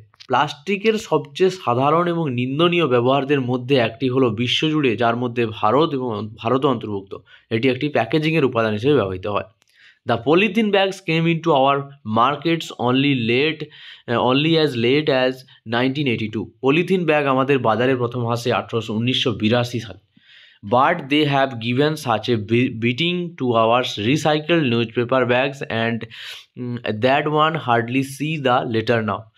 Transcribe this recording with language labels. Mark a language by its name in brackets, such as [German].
[Bangla] প্লাস্টিকের সবচেয়ে সাধারণ এবং নিন্দনীয় ব্যবহারদের মধ্যে একটি হলো বিশ্বজুড়ে, যার মধ্যে ভারতও অন্তর্ভুক্ত, এটি একটি প্যাকেজিংয়ের উপাদান হিসেবে ব্যবহৃত হয়। [English] The polythene bags came into our markets only as late as 1982. [Bangla] Polythene bag আমাদের বাজারে প্রথম আসে 1982 সালে। [English] But they have given such a beating to our recycled newspaper bags and that one hardly see the later now.